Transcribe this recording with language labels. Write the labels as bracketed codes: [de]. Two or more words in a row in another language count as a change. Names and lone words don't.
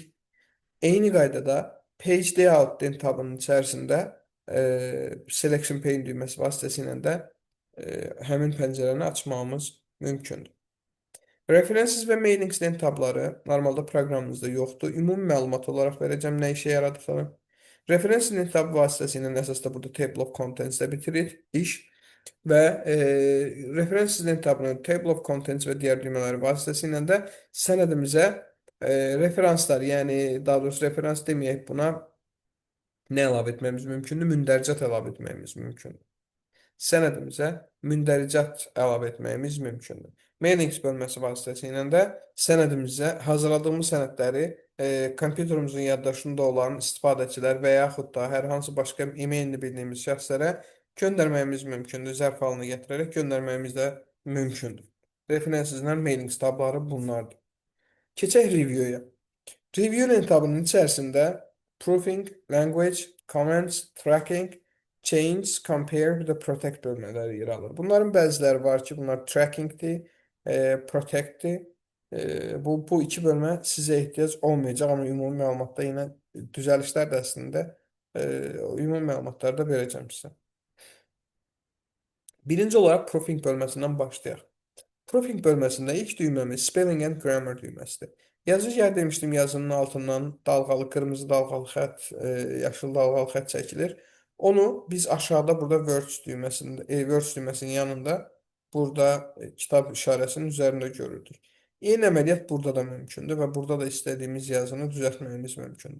[az] Eyni qaydada [en] page layout [az] tabının içərisində [en] selection pane [az] düyməsi vasitəsilə də həmin pəncərəni açmamız mümkündür. References və mailings lent tabları normalda proqramımızda yoxdur. Ümumi məlumat olaraq verəcəm nə işə yaradıqlarını. References lent tab vasitəsilə əsasda burada [en] table of contents-də [az] bitirir iş və references lent tabının [en] table of contents [az] və digər düymələri vasitəsilə də sənədimizə referanslar, yəni daha doğrusu referans deməyək buna nə əlavə etməyimiz mümkündür? Mündəricət əlavə etməyimiz mümkündür. Sənədimizə mündəricət əlavə etməyimiz mümkündür. Mailings bölməsi vasitəsilə də sənədimizə hazırladığımız sənədləri kompüterimizin yaddaşında olan istifadəçilər və yaxud da hər hansı başqa e-mailini bildiyimiz şəxslərə göndərməyimiz mümkündür. Zərf halına gətirərək göndərməyimiz də mümkündür. Referensizlə mailings tabları bunlardır. Keçək review'ya. Review tabının içərisində proofing, language, comments, tracking, change, compare və də protect bölmələri yer alır. Bunların bəziləri var ki, bunlar trackingdir, protectdir. Bu iki bölmə sizə ehtiyac olmayacaq, amma ümumi məlumatda yenə düzəlişlər də əslində ümumi məlumatları da verəcəm sizə. Birinci olaraq proofing bölməsindən başlayaq. Proofing bölməsində ilk düyməmiz [en] spelling and grammar [az] düyməsidir. Yazı yer demişdim, yazının altından dalğalı, qırmızı dalğalı xətt, yaşıl dalğalı xətt çəkilir. Onu biz aşağıda burada Words düyməsində, Words düyməsinin yanında burada kitab işarəsinin üzərində görürdük. Eyni əməliyyat burada da mümkündür və burada da istədiyimiz yazını düzəltməyimiz mümkündür.